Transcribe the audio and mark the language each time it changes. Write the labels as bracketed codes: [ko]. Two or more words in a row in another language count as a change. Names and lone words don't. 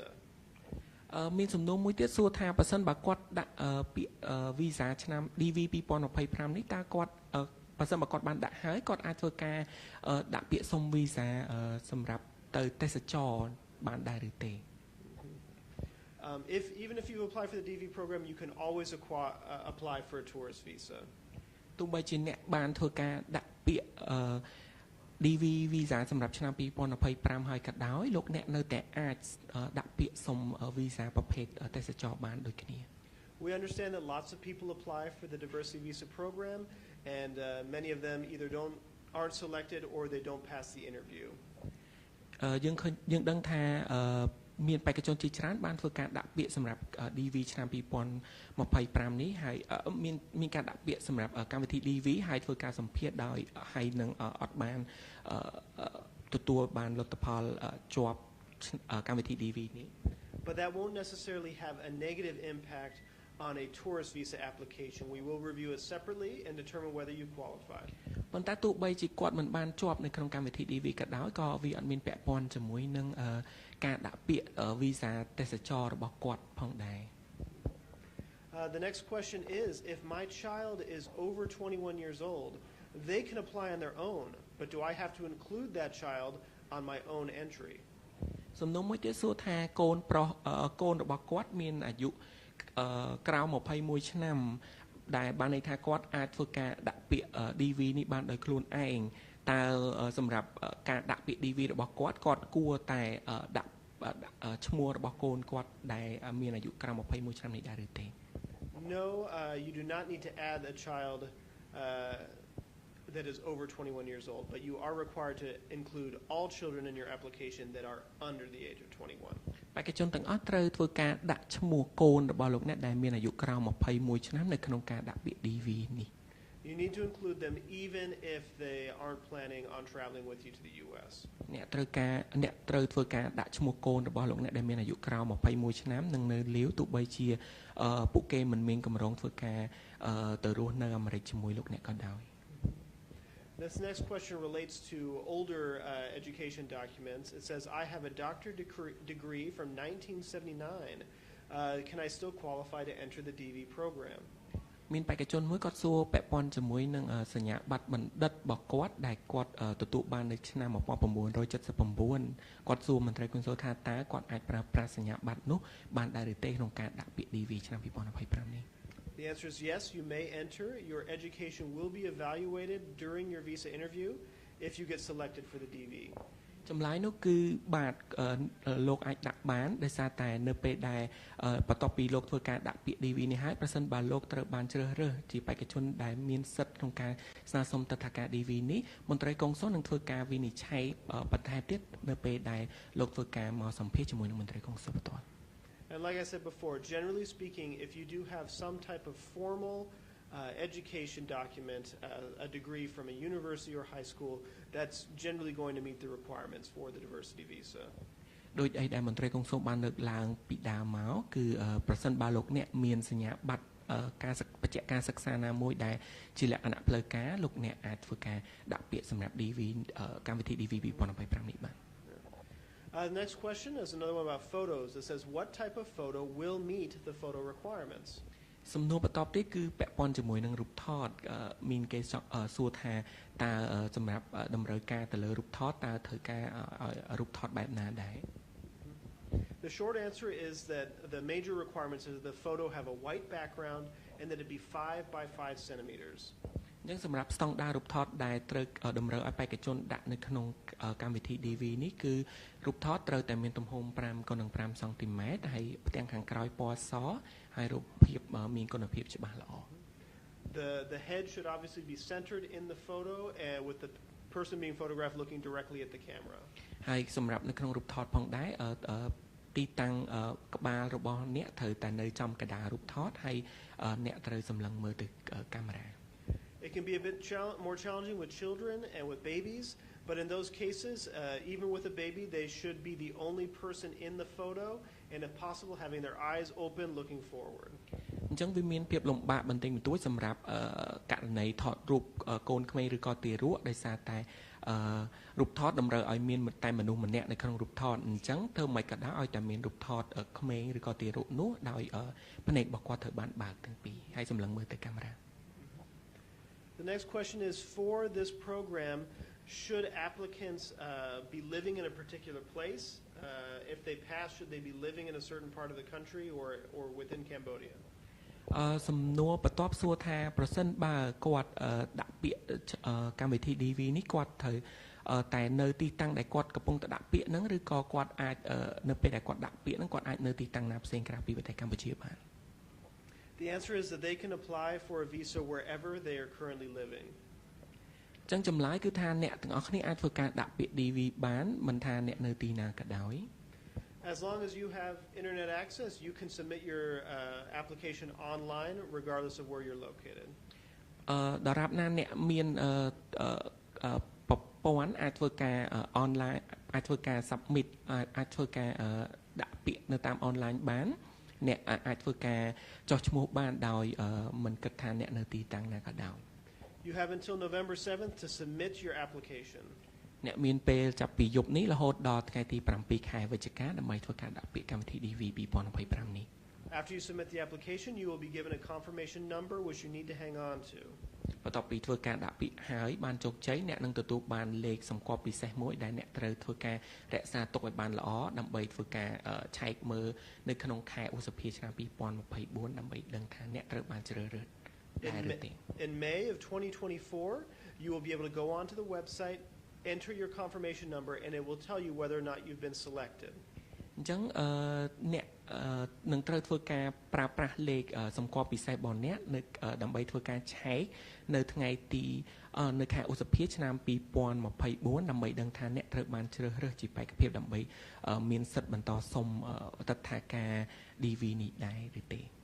[km] មានសំណួរមួយទៀតសួរថាបើសិនបើគាត់ដាក់ពាក្យ visa ឆ្នាំ DV 2025នេះតើគាត់បើសិនបើគាត់បានដាក់ហើយគាត់អាចធ្វើការដាក់ពាក្យសុំ visa សម្រាប់ទៅទេសចរបានដែរឬទេ [en] Even if you apply for the DV program, you can always apply for a tourist visa. [km] ទោះបីជាអ្នកបានធ្វើការដាក់ពាក្យ DV visa សម្រាប់ឆ្នាំ2025ហើយក៏ដោយលោកអ្នកនៅតែអាចដាក់ពាក្យសុំ visa ប្រភេទទេសចរបានដូចគ្នា [en] We understand that lots of people apply for the diversity visa program, and many of them either aren't selected or they don't pass the interview. [km] យើងដឹងថាមានបេក្ខជនជាច្រើនបានធ្វើការដាក់ពាក្យសម្រាប់ DV ឆ្នាំ2025នេះហើយមានការដាក់ពាក្យសម្រាប់កម្មវិធី DV ហើយធ្វើការសម្ភាសន៍ដោយហើយនឹងអត់បានទទួលបានលទ្ធផលជាប់កម្មវិធី DV នេះ [en] But that won't necessarily have a negative impact on a tourist visa application. We will review it separately and determine whether you qualify. [km] ប៉ុន្តែទោះបីជាគាត់មិនបានជាប់នៅក្នុងកម្មវិធី DV ក៏ដោយក៏វាអត់មានពាក់ព័ន្ធជាមួយនឹងការដាក់ពាក្យ visa ទេសចររបស់គាត់ផងដែរ [en] The next question is, if my child is over 21 years old, they can apply on their own, but do I have to include that child on my own entry? [km] សំណួរមួយទៀតសួរថាកូនប្រុសកូនរបស់គាត់មានអាយុក្រោម21ឆ្នាំដែលបានន័យថាគាត់អាចធ្វើការដាក់ពាក្យ DV នេះបានដោយខ្លួនឯងតើសម្រាប់ការដាក់ពាក្យ DV របស់គាត់គួរតែដាក់ឈ្មោះរបស់កូនគាត់ដែលមានអាយុក្រោម21ឆ្នាំនេះដែរឬទេ [en] No, you do not need to add a child that is over 21 years old, but you are required to include all children in your application that are under the age of 21. [km] បេក្ខជនទាំងអស់ត្រូវធ្វើការដាក់ឈ្មោះកូនរបស់លោកអ្នកដែលមានអាយុក្រោម21ឆ្នាំនៅក្នុងការដាក់ពាក្យ DV នេះ [en] You need to include them even if they aren't planning on traveling with you to the US. [km] អ្នកត្រូវធ្វើការដាក់ឈ្មោះកូនរបស់លោកអ្នកដែលមានអាយុក្រោម21ឆ្នាំនិងនៅលាវទោះបីជាពួកគេមិនមានកម្រងធ្វើការទៅរស់នៅអាមេរិកជាមួយលោកអ្នកក៏ដោយ [en] This next question relates to older education documents. It says, I have a doctorate degree from 1979. Can I still qualify to enter the DV program? [km] មានបេក្ខជនមួយគាត់សួរពាក់ព័ន្ធជាមួយនឹងសញ្ញាបត្របណ្ឌិតរបស់គាត់ដែលគាត់ទទួលបាននៅឆ្នាំ1979គាត់សួរមន្ត្រីកុនស៊ុលថាតើគាត់អាចប្រើប្រាស់សញ្ញាបត្រនោះបានដែរឬទេក្នុងការដាក់ពាក្យ DV ឆ្នាំ2025នេះ [en] The answer is yes, you may enter. Your education will be evaluated during your visa interview if you get selected for the DV. [km] ចម្លើយនោះគឺបាទលោកអាចដាក់បានដោយសារតែនៅពេលដែលបន្ទាប់ពីលោកធ្វើការដាក់ពាក្យ DV នេះហើយប្រសិនបើលោក ត្រូវបានជ្រើសរើសជាបេក្ខជនដែលមានសិទ្ធិក្នុងការស្នើសុំទិដ្ឋាការ DV នេះមន្ត្រីកុងស៊ុលនឹងធ្វើការវិនិច្ឆ័យបន្ថែមទៀតនៅពេលដែលលោកធ្វើការមកសម្ភាសជាមួយនឹងមន្ត្រីកុងស៊ុលផ្ទាល់ [en] And like I said before, generally speaking, if you do have some type of formal education document, a degree from a university or high school, that's generally going to meet the requirements for the diversity visa. [km] ដោយឯដែលមន្ត្រីកុងស៊ុលបានលើកឡើងពីដើមមកគឺប្រសិនបើលោកអ្នកមានសញ្ញាបត្រការបច្ចេកការសិក្សាណាមួយដែលជាលក្ខណៈផ្លូវការលោកអ្នកអាចធ្វើការដាក់ពាក្យសម្រាប់ DV កម្មវិធី DV 2025នេះបាទ [en] The next question is another one about photos. It says, what type of photo will meet the photo requirements? [km] សំណួរបន្តទៀតគឺពាក់ព័ន្ធជាមួយនឹងរូបថតមានគេសួរថាតើសម្រាប់តម្រូវការទៅលើរូបថតតើត្រូវការរូបថតបែបណាដែរ [en] The short answer is that the major requirements is the photo have a white background and that it be 5 by 5 centimeters. [km] អញ្ចឹងសម្រាប់ស្តង់ដាររូបថតដែលត្រូវតម្រូវឲ្យបេក្ខជនដាក់នៅក្នុងកម្មវិធី DV នេះគឺរូបថតត្រូវតែមានទំហំ 5x5 សង់ទីម៉ែត្រហើយផ្ទាំងខាងក្រោយពណ៌សហើយរូបភាពមានគុណភាពច្បាស់ល្អ [en] The head should obviously be centered in the photo and with the person being photographed looking directly at the camera. [km] ហើយសម្រាប់នៅក្នុងរូបថតផងដែរទីតាំងក្បាលរបស់អ្នកត្រូវតែនៅចំកណ្ដាលរូបថតហើយអ្នកត្រូវសម្លឹងមើលទៅកាមេរ៉ា [en] It can be a bit more challenging with children and with babies, but in those cases, even with a baby, they should be the only person in the photo, and if possible, having their eyes open, looking forward. [km] អញ្ចឹងវាមានភាពលំបាកបន្តិចបន្តួចសម្រាប់ករណីថតរូបកូនក្មេងឬក៏ទារកដោយសារតែរូបថតតម្រូវឲ្យមានតែមនុស្សម្នាក់នៅក្នុងរូបថតអញ្ចឹងធ្វើមិនក៏ដោយឲ្យតែមានរូបថតក្មេងឬក៏ទារកនោះដោយភ្នែករបស់គាត់ត្រូវបានបើកទាំងពីរហើយសម្លឹងមើលទៅកាមេរ៉ា [en] The next question is, for this program, should applicants be living in a particular place? If they pass, should they be living in a certain part of the country or within Cambodia? [km] សំណួរបន្ទាប់សួរថាប្រសិនបើគាត់ដាក់ពាក្យកម្មវិធី DV នេះគាត់ត្រូវតែនៅទីតាំងដែលគាត់កំពុងតែដាក់ពាក្យហ្នឹងឬក៏គាត់អាចនៅពេលដែលគាត់ដាក់ពាក្យហ្នឹងគាត់អាចនៅទីតាំងណាផ្សេងក្រៅពីប្រទេសកម្ពុជាបាន [en] The answer is that they can apply for a visa wherever they are currently living. [km] ចឹងចម្លើយគឺថាអ្នកទាំងអស់គ្នាអាចធ្វើការដាក់ពាក្យ DV បានមិនថាអ្នកនៅទីណាក៏ដោយ [en] As long as you have internet access, you can submit your application online regardless of where you're located. [km] ដរាបណាអ្នកមានប្រព័ន្ធអាចធ្វើការ online អាចធ្វើការ submit អាចធ្វើការដាក់ពាក្យនៅតាម online បាន អ្នកអាចធ្វើការចុះឈ្មោះបានដោយមិនគិតថាអ្នកនៅទីតាំងណាក៏ដោយ [en] You have until November 7th to submit your application. [km] អ្នកមានពេលចាប់ពីយប់នេះរហូតដល់ថ្ងៃទី7 ខែវិច្ឆិកាដើម្បីធ្វើការដាក់ពាក្យកម្មវិធី DV 2025 នេះ [en] After you submit the application, you will be given a confirmation number which you need to hang on to. [km] បន្ទាប់ពីធ្វើការដាក់ពាក្យហើយបានជោគជ័យអ្នកនឹងទទួលបានលេខសម្គាល់ពិសេសមួយដែលអ្នកត្រូវធ្វើការរក្សាទុកឲ្យបានល្អដើម្បីធ្វើការឆែកមើលនៅក្នុងខែឧសភាឆ្នាំ2024ដើម្បីដឹងថាអ្នកត្រូវបានជ្រើសរើសដែរឬទេ [en] In May of 2024, you will be able to go onto the website, enter your confirmation number, and it will tell you whether or not you've been selected. [km] អញ្ចឹងអ្នកនឹងត្រូវធ្វើការប្រើប្រាស់លេខសម្គាល់ពិសេសរបស់អ្នកនៅដើម្បីធ្វើការឆែកនៅថ្ងៃទីនៅខែឧសភាឆ្នាំ2024ដើម្បីដឹងថាអ្នកត្រូវបានជ្រើសរើសជាបេក្ខភាពដើម្បីមានសិទ្ធិបន្តសុំតថាការ DV នេះដែរឬទេ